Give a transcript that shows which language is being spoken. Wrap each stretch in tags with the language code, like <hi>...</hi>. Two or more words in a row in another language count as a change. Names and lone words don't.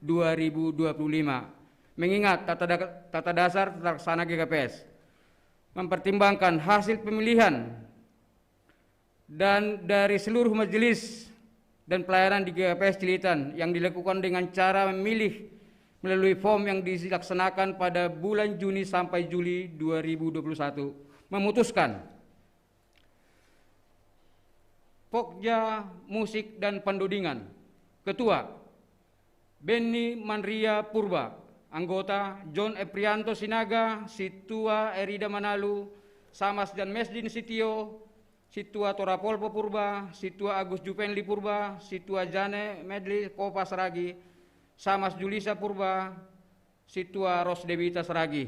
<id>Mengingat tata dasar tata laksana GKPS mempertimbangkan hasil pemilihan dan dari seluruh majelis dan pelayanan di GKPS Cilitan yang dilakukan dengan cara memilih melalui form yang dilaksanakan pada bulan Juni sampai Juli 2021 memutuskan Pogja Musik dan Pendudingan. Ketua Benny Manria Purba, anggota John Eprianto Sinaga, Situa Erida Manalu, Samas dan Mesdin Sitio, Situa Torapolpo Purba, Situa Agus Jupenli Purba, Situa Jane Medli Kopa Seragi, Samas Julisa Purba, Situa Ros Debita Seragi.</id>